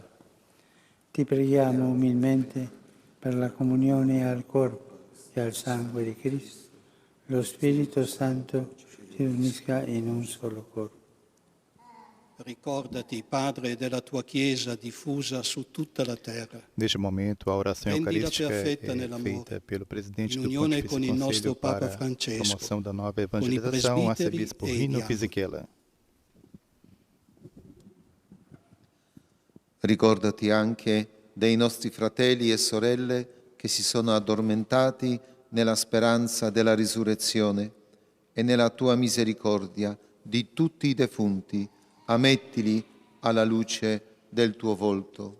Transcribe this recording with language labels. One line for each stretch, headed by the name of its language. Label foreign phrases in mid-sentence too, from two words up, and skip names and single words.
Italian: Ti preghiamo umilmente per la comunione al corpo e al sangue di Cristo, lo Spirito Santo si unisca in un solo corpo. Ricordati, Padre, della tua Chiesa diffusa su tutta la terra.
Portuguese: Neste momento, a oração eucarística é feita pelo presidente do Pontifício Conselho para a promoção da nova evangelização, arcebispo Rino Fisichella.
Italian: Ricordati anche dei nostri fratelli e sorelle che si sono addormentati nella speranza della risurrezione e nella tua misericordia di tutti i defunti, ammettili alla luce del tuo volto.